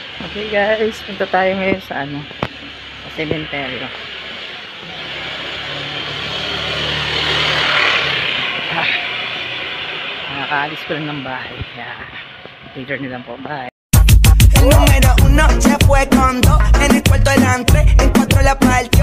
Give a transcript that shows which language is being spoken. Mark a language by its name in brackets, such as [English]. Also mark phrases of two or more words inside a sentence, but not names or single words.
[Filipino] Okay guys, punta tayo ngayon sa sa sementeryo. Nakakaalis ko lang ng bahay. Kaya later na lang po. Bye. [Spanish] El número uno se fue con dos, en el cuarto eran tres, en cuatro la partió.